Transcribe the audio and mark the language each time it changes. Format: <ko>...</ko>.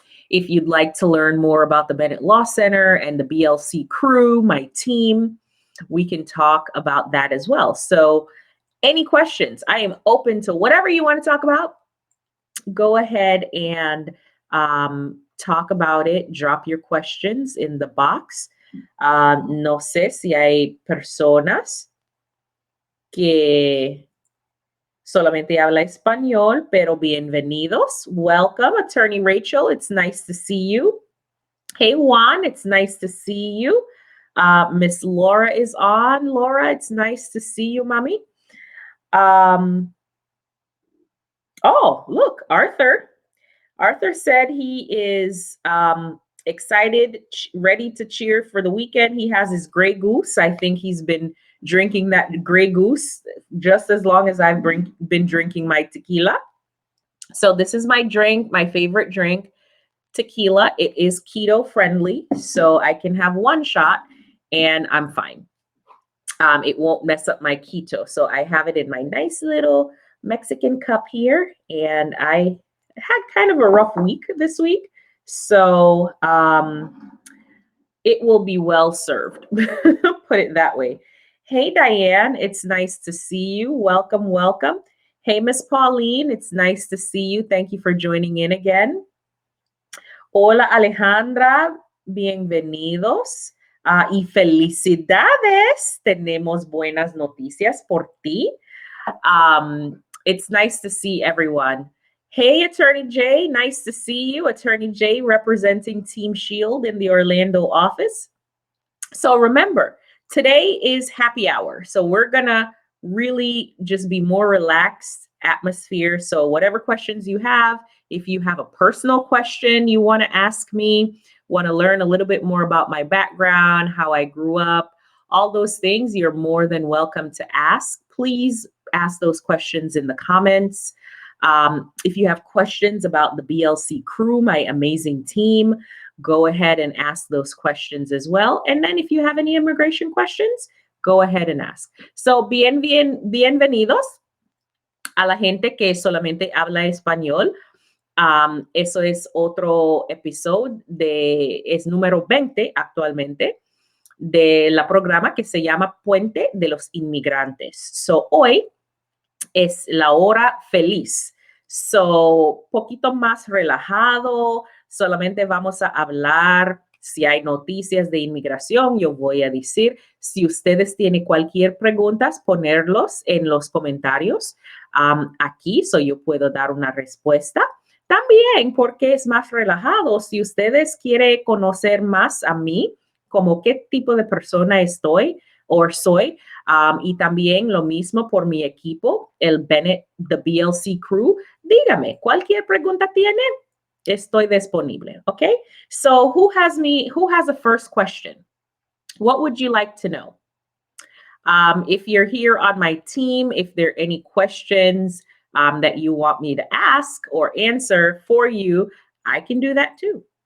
<en>If you'd like to learn more about the Bennett Law Center and the BLC Crew, my team, we can talk about that as well. So any questions, I am open to whatever you want to talk about. Go ahead and talk about it. Drop your questions in the box.</en> <es>No sé si hay personas que solamente habla español, pero bienvenidos.</es> <en>Welcome, Attorney Rachel. It's nice to see you. Hey, Juan, it's nice to see you. Miss Laura is on. Laura, it's nice to see you, mommy. Oh, look, Arthur. Arthur said he is excited, ready to cheer for the weekend. He has his Grey Goose. I think he's been drinking that Grey Goose just as long as I've been drinking my tequila. So this is my drink, my favorite drink, tequila. It is keto friendly, so I can have one shot and I'm fine. It won't mess up my keto. So I have it in my nice little Mexican cup here, and I had kind of a rough week this week. So it will be well served, put it that way. Hey, Diane, it's nice to see you. Welcome, welcome. Hey, Miss Pauline, it's nice to see you. Thank you for joining in again.</en> <es>Hola, Alejandra, bienvenidos. Y felicidades, tenemos buenas noticias por ti.</es> <en>It's nice to see everyone. Hey, Attorney Jay, nice to see you. Attorney Jay representing Team Shield in the Orlando office. So remember, today is happy hour. So we're gonna really just be more relaxed atmosphere. So whatever questions you have, if you have a personal question you want to ask me, want to learn a little bit more about my background, how I grew up, all those things, you're more than welcome to ask. Please ask those questions in the comments. If you have questions about the BLC crew, my amazing team, go ahead and ask those questions as well. And then if you have any immigration questions, go ahead and ask.</en> <es>So, bienvenidos a la gente que solamente habla español. Eso es otro episodio es número 20 actualmente de la programa que se llama Puente de los Inmigrantes. So, hoy es la hora feliz. So, poquito más relajado, solamente vamos a hablar. Si hay noticias de inmigración, yo voy a decir. Si ustedes tienen cualquier pregunta, ponerlos en los comentarios aquí, so yo puedo dar una respuesta. También porque es más relajado, si ustedes quieren conocer más a mí, como qué tipo de persona estoy o soy, y también lo mismo por mi equipo, el the BLC Crew, dígame, cualquier pregunta tienen, estoy disponible, okay?</es> <en>So who has a first question? What would you like to know? If you're here on my team, if there are any questions that you want me to ask or answer for you, I can do that too.</en>